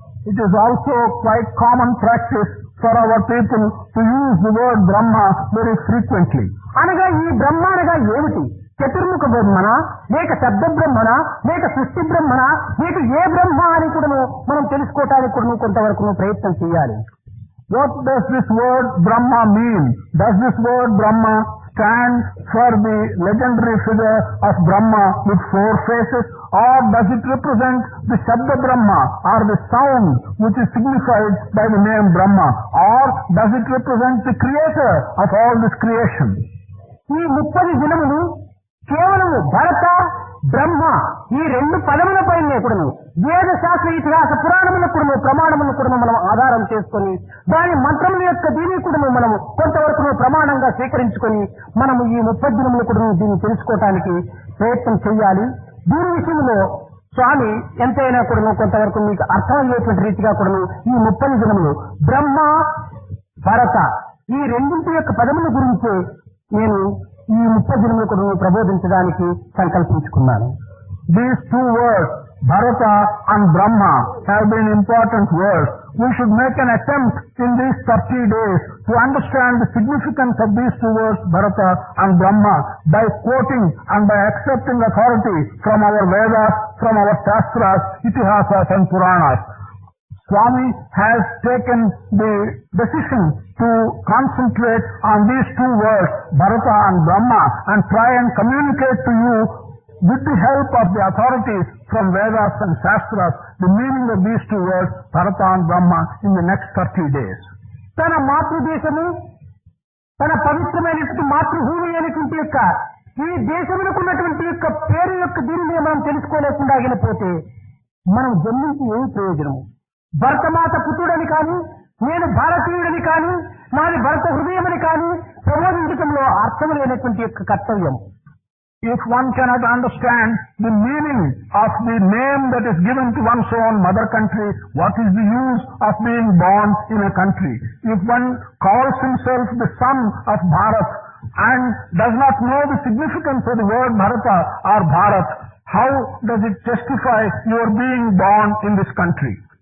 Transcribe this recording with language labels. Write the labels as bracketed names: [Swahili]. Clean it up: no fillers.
[English] It is also quite common practice for our people to use the word Brahma very frequently. [Telugu] అనగా ఈ బ్రహ్మ అనగా ఏమిటి? చతుర్ముఖ బ్రహ్మణ, లేక శబ్ద బ్రహ్మణ, లేక సృష్టి బ్రహ్మణ, లేక ఏ బ్రహ్మ అని కూడా మనం తెలుసుకోవటానికి కూడా కొంతవరకు ప్రయత్నం చేయాలి. [English] What does this word Brahma mean? Does this word Brahma stand for the legendary figure of Brahma with 4 faces, or does it represent the Shabda Brahma or the sound which is signified by the name Brahma, or does it represent the creator of all this creation? [Telugu] ఈ 30 దినములు కేవలం భరత బ్రహ్మ ఈ 2 పదములపైనే కూడా వేద శాస్త్ర ఇతిహాస పురాణములకు కూడా ప్రమాణములకు కూడా మనం ఆధారం చేసుకొని దాని మంత్రముల యొక్క దీని కూడా మనం కొంతవరకు ప్రమాణంగా స్వీకరించుకొని మనము ఈ 30 దినములు కూడా దీన్ని తెలుసుకోవటానికి ప్రయత్నం చేయాలి. దీని విషయంలో స్వామి ఎంతైనా కూడా కొంతవరకు మీకు అర్థమయ్యేటువంటి రీతిగా కూడా ఈ 30 దినములు బ్రహ్మ భరత ఈ రెండింటి యొక్క పదముల గురించి నేను ఈ 30 దినములు కూడా ప్రబోధించడానికి సంకల్పించుకున్నాను. [English] these two words, Bharata and Brahma, have been important words. We should make an attempt in these 30 days to understand the significance of these two words, Bharata and Brahma, by quoting and by accepting authority from our Vedas, from our Shastras, Itihasas and Puranas. Swami has taken the decision to concentrate on these two words, Bharata and Brahma, and try and communicate to you with the help of the authorities from Vedas and Shastras the meaning of these two words, Bharata and Brahma, in the next 30 days. [Telugu] తన మాతృదేశము, తన పవిత్రమైనటువంటి మాతృభూమి అనేటువంటి యొక్క ఈ దేశములకు ఉన్నటువంటి యొక్క పేరు యొక్క దీనిని మనం తెలుసుకోలేకుండా ఆగిపోతే మనం జన్మించి ఏమి ప్రయోజనము? భరతమాత పుత్రుడని కానీ, నేను భారతీయుడని కానీ, నాది భరత హృదయమని కానీ ప్రబోధించడంలో అర్థం లేనటువంటి యొక్క కర్తవ్యం. [English] If one cannot understand the meaning of the name that is given to one's own mother country, what is the use of being born in a country? If one calls himself the son of Bharat and does not know the significance of the word Bharata or Bharat, how does it justify your being born in this country?